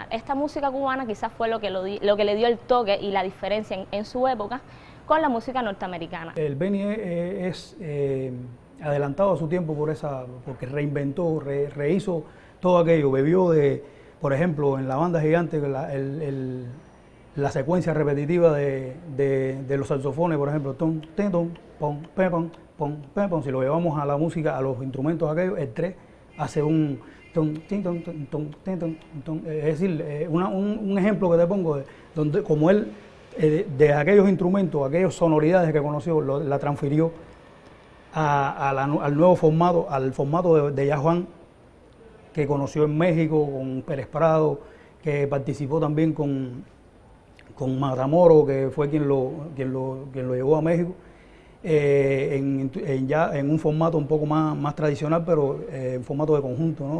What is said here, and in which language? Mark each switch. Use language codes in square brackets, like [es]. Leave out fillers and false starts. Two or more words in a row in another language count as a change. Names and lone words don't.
[es] Esta música cubana quizás fue lo que le dio el toque y la diferencia en su época con la música norteamericana. El Beni es adelantado a su tiempo porque reinventó, rehizo todo aquello, bebió de, por ejemplo, en la banda gigante, la secuencia repetitiva de los saxofones, por ejemplo, tom, ten, tom, pom, pe, pom, pom, pe, pom. Si lo llevamos a la música, a los instrumentos aquellos, el 3 hace un tom, tin, tom, tom, ten, tom, tom. Es decir, un ejemplo que te pongo, donde como él, de aquellos instrumentos, aquellas sonoridades que conoció, la transfirió al nuevo formato, al formato de Yajuan, que conoció en México con Pérez Prado, que participó también con Matamoros, que fue quien lo llevó a México, ya en un formato un poco más tradicional, pero en formato de conjunto, ¿no?